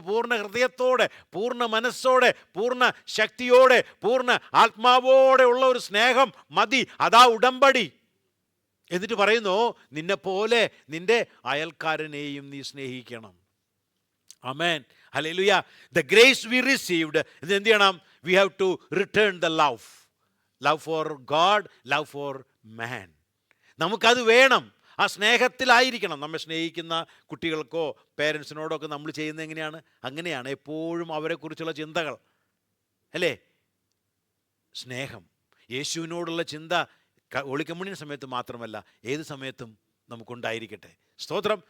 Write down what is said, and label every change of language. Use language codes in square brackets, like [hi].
[ml] പൂർണ്ണ ഹൃദയത്തോടെ, പൂർണ്ണ മനസ്സോടെ, പൂർണ്ണ ശക്തിയോടെ, പൂർണ്ണ ആത്മാവോടെ ഉള്ള ഒരു സ്നേഹം മതി. അതാ ഉടമ്പടി. എന്നിട്ട് പറയുന്നു, നിന്നെപ്പോലെ നിന്റെ അയൽക്കാരനെയും നീ സ്നേഹിക്കണം. ആമേൻ. Hallelujah. [en] the grace we received, [ml] ഇത് എന്ത് ചെയ്യണം? [en] We have to return the love for God, love for man. [ml] നമുക്കത് വേണം. ആ സ്നേഹത്തിലായിരിക്കണം. നമ്മെ സ്നേഹിക്കുന്ന കുട്ടികൾക്കോ പേരൻസിനോടോ ഒക്കെ നമ്മൾ ചെയ്യുന്നത് എങ്ങനെയാണ്? അങ്ങനെയാണ്. എപ്പോഴും അവരെക്കുറിച്ചുള്ള ചിന്തകൾ, അല്ലേ, സ്നേഹം. യേശുവിനോടുള്ള ചിന്ത ഹോളി കമ്മ്യൂണിയൻ സമയത്ത് മാത്രമല്ല, ഏത് സമയത്തും നമുക്കുണ്ടായിരിക്കട്ടെ. സ്തോത്രം.